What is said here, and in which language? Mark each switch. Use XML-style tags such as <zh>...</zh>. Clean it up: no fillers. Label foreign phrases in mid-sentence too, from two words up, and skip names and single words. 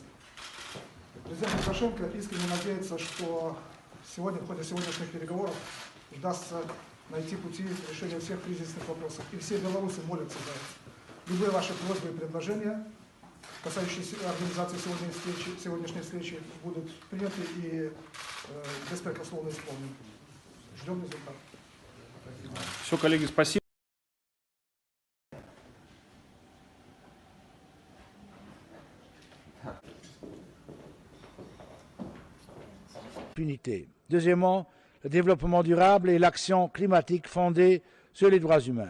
<ru>Президент Лукашенко искренне надеется, что сегодня, в ходе сегодняшних переговоров, удастся найти пути решения всех кризисных вопросов. И все белорусы молятся за это. Любые ваши просьбы и предложения, касающиеся организации сегодняшней встречи, будут приняты и беспрекословно исполнены. Ждем результат. Все, коллеги, спасибо.</ru> <fr>Deuxièmement, le développement durable et l'action climatique fondée sur les droits humains.</fr>